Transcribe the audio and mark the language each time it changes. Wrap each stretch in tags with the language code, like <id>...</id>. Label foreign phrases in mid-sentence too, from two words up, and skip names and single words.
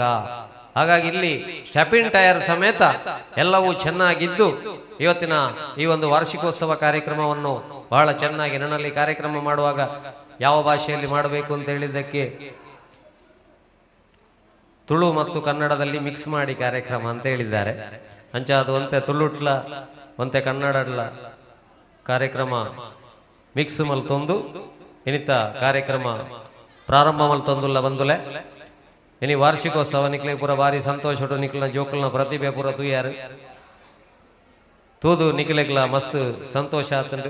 <kn>ಹಾಗಾಗಿ ಇಲ್ಲಿ ಸ್ಟೆಪಿನ್ ಟೈರ್ ಸಮೇತ ಎಲ್ಲವೂ ಚೆನ್ನಾಗಿದ್ದು ಇವತ್ತಿನ ಈ ಒಂದು ವಾರ್ಷಿಕೋತ್ಸವ ಕಾರ್ಯಕ್ರಮವನ್ನು ಬಹಳ ಚೆನ್ನಾಗಿ, ನನ್ನಲ್ಲಿ ಕಾರ್ಯಕ್ರಮ ಮಾಡುವಾಗ ಯಾವ ಭಾಷೆಯಲ್ಲಿ ಮಾಡಬೇಕು ಅಂತ ಹೇಳಿದ್ದಕ್ಕೆ ತುಳು ಮತ್ತು ಕನ್ನಡದಲ್ಲಿ ಮಿಕ್ಸ್ ಮಾಡಿ ಕಾರ್ಯಕ್ರಮ ಅಂತ ಹೇಳಿದ್ದಾರೆ.</kn> <tcy>ಅಂಚ ಅದು ಒಂತೆ ತುಳುಟ್ಲ ಒಂತೆ ಕನ್ನಡಡ್ಲ ಕಾರ್ಯಕ್ರಮ ಮಿಕ್ಸ್ ಮಲ್ತೊಂದು ಇನಿತ ಕಾರ್ಯಕ್ರಮ ಪ್ರಾರಂಭ ಮಲ್ತೊಂದುಲ್ಲ ಬಂದುಲೆ. ಇನಿ ವಾರ್ಷಿಕೋತ್ಸವ ನಿಕ್ಲೆ ಪೂರ ಭಾರಿ ಸಂತೋಷ ನಿಕ್ಲ ಜೋಕಲ್ನ ಪ್ರತಿಭೆ ಪೂರ ತೂಯಾರು ತೂದು ನಿಕ್ಲೆಗ್ಲ ಮಸ್ತ್ ಸಂತೋಷ ಆತಂಡು.</tcy>